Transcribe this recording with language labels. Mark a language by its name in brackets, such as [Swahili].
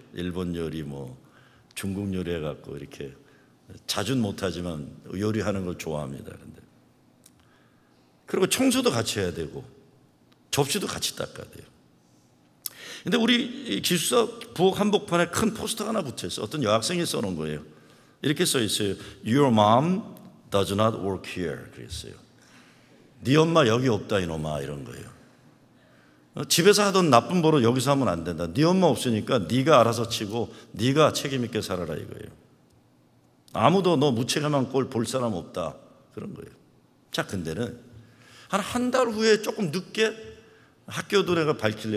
[Korean] 일본 요리, 중국 요리 해갖고 이렇게 자주는 못하지만 요리하는 걸 좋아합니다. 그리고 청소도 같이 해야 되고 접시도 같이 닦아야 돼요. 근데 우리 기숙사 부엌 한복판에 큰 포스터가 하나 붙어 있어요. 어떤 여학생이 써놓은 거예요. 이렇게 써 있어요. [English] Your mom does not work here. [Korean] 그랬어요. 네 엄마 여기 없다 이놈아, 이런 거예요. 집에서 하던 나쁜 버릇 여기서 하면 안 된다. 네 엄마 없으니까 네가 알아서 치고 네가 책임 있게 살아라 이거예요. 아무도 너 무책임한 꼴 볼 사람 없다, 그런 거예요. 자, 근데는 한 달 후에 조금 늦게 학교 노래가 밝힐래.